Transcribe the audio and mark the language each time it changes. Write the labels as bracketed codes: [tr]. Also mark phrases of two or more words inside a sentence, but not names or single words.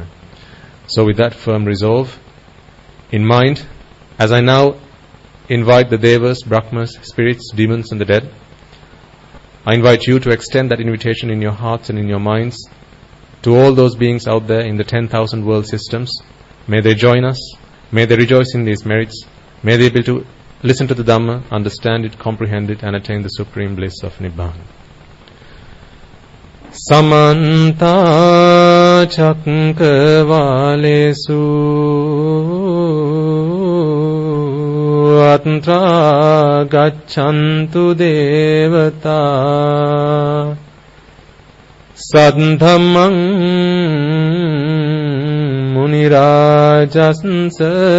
[en] So with that firm resolve in mind, as I now invite the devas, brahmas, spirits, demons and the dead, I invite you to extend that invitation in your hearts and in your minds to all those beings out there in the 10,000 world systems. May they join us, may they rejoice in these merits, may they be able to listen to the Dhamma, understand it, comprehend it and attain the supreme bliss of Nibbana. [pi] Samanta Chakravalesu Atra Gacchantu Devata Sadhamang Munirajasansa